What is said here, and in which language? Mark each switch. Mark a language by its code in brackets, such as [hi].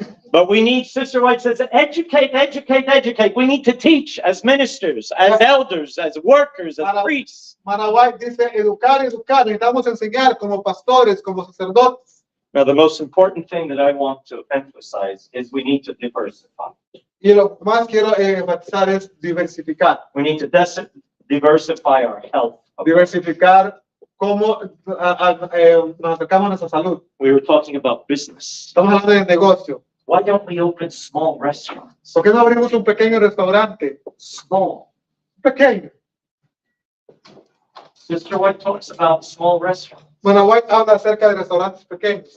[en] But we need, Sister White says, educate. We need to teach as ministers, as elders, as workers, as priests. [es] Managuay dice educar. Necesitamos enseñar como pastores, como sacerdotes. [en] Now, the most important thing that I want to emphasize is we need to diversify. [es] Y lo que más quiero enfatizar es diversificar. [en] We need to diversify our health. [es] Diversificar cómo nos acercamos a nuestra salud. [en] We were talking about business. [es] Estamos hablando de negocio. [en] Why don't we open small restaurants? [es] ¿Por qué no abrimos un pequeño restaurante? [en] Small. [es] Pequeño. [en] Sister White talks about small restaurants. [es] Managuay habla acerca de restaurantes pequeños.